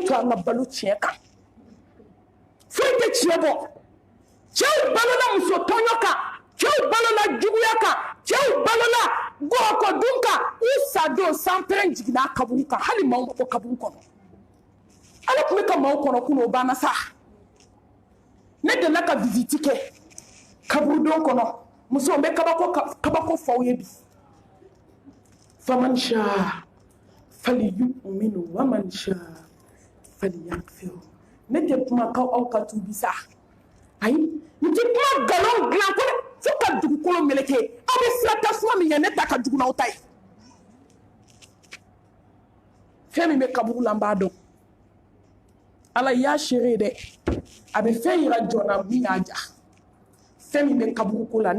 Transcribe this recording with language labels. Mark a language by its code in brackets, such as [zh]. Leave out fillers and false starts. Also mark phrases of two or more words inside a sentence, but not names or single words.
[bm] to an ka balo tiɲɛ kan foyi tɛ tiɲɛ bɔ cɛw balola muso tɔɲɔ kan cɛw balola juguya kan cɛw balola gɔrɔkɔdun kan u sa don sanpɛrɛn jiginna a kaburu kan hali maaw ma bɔ kaburu kɔnɔ ala tun bɛ ka maaw kɔnɔ kunun o banna sa ne delila ka visite kɛ kaburudon kɔnɔ muso n bɛ kabako fɔ aw ye bi [ar] فمن شاء فليؤمن ومن شاء فليكفر [bm] ne tɛ kuma aw ka tuubi sa ayi n tɛ kuma galon dilan ko fo ka dugukolo meleke aw bɛ sira tasuma min ye ne ta ka jugu n'aw ta ye fɛn min bɛ kaburu la n b'a dɔn ala y'a seere dɛ a bɛ fɛn yira jɔnna min y'a ja fɛn min bɛ kaburu ko la ne